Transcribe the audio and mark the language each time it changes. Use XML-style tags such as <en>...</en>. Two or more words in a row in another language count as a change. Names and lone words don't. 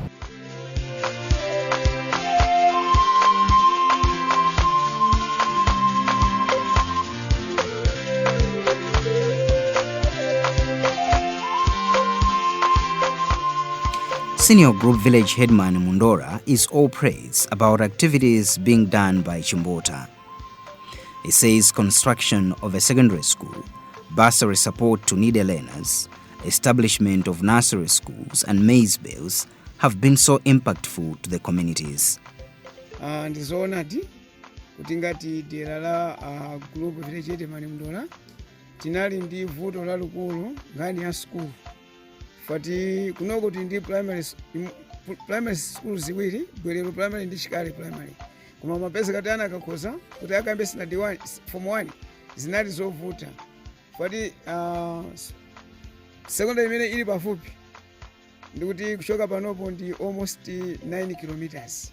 <en>Senior Group Village Headman Mundora is all praise about activities being done by Chimbota. He says construction of a secondary school, bursary support to needy learners, establishment of nursery schools and maize bales have been so impactful to the communities.</en> <ny>Ndizoona di kuti ngati dera la group village mani mndola tinali ndi vuto lalikulu ngani ya school fati kuno kuti ndi</ny> <en>primary school</en> <ny>ziwiri Bwerero primary ndi Chikale primary koma mapesa kati ana akakhoza kuti akambe sina D1 form 1 zinali zovuta fati secondary imene ili pafupi ndikuti kuchoka panopo ndi</ny> <en>almost 9 kilometers.</en>